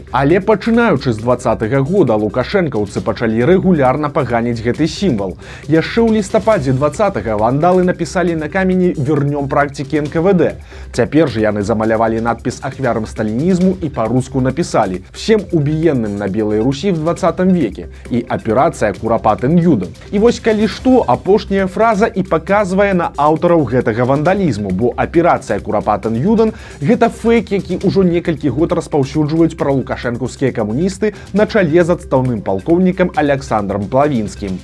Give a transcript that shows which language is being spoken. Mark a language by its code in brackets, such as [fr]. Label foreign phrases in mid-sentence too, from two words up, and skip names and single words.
[be] Але пачынаючы з 20-го года лукашэнкаўцы пачалі рэгулярна паганіць гэты сімвал. Яшчэ ў лістападзе 20-го вандалы напісалі на камені [ru] «Вернём практики НКВД». [be] Цяпер жа яны замалявалі надпіс ахвярам сталінізму і па-руску напісалі [ru] «Всем убіенным на Белой Русі в 20 веке» [be] і «Аперацыя Курапатын Юден». І вось калі што, апошняя фраза і паказвае на аўтараў гэтага вандалізму, бо «Аперацыя Курапатын Юден» – гэта фейк, які ўжо некалькі год распаўсюджваюць пра лукашэнкаўскія камуністы на чале з адстаўным палкоўнікам Александром Плавінскім.